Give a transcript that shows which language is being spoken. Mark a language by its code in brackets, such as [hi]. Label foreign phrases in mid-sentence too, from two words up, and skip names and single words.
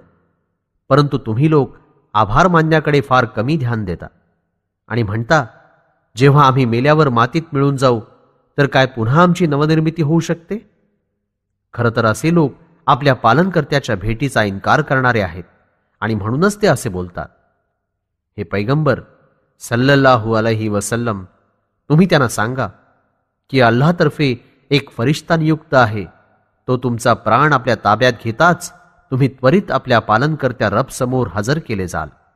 [mr] परंतु तुम्ही लोक आभार मानण्याकडे फार कमी ध्यान देता आणि म्हणता, जेव्हा आम्ही मेल्यावर मातीत मिळून जाऊ तर काय पुन्हा आमची नवनिर्मिती होऊ शकते? खरं तर असे लोक आपल्या पालनकर्त्याच्या भेटीचा इन्कार करणारे आहेत आणि म्हणूनच ते असे बोलतात. हे पैगंबर [ar] صلى الله عليه وسلم, [mr] तुम्ही त्यांना सांगा की अल्लाहतर्फे एक फरिश्ता नियुक्त आहे. तो तुमचा प्राण आपल्या ताब्यात घेताच तुम्ही त्वरित आपल्या पालनकर्त्या रब समोर हजर केले जाल.